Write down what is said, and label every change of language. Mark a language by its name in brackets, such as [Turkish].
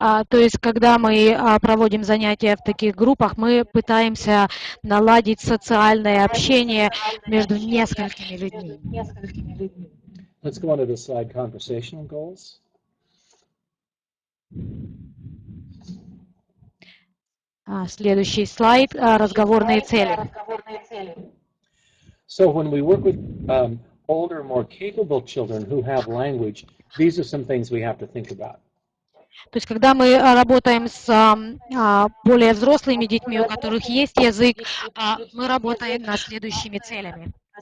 [Russian] То есть, когда мы проводим занятия в таких группах, мы пытаемся наладить социальное общение между несколькими людьми. [English] Let's go on to the slide, conversational goals. [Russian] Следующий слайд, разговорные цели. [English] So when we work with older, more capable children who have language, these are some things we have to think about. [Russian] То есть, когда мы работаем с более взрослыми детьми, у которых есть язык, мы работаем над следующими целями.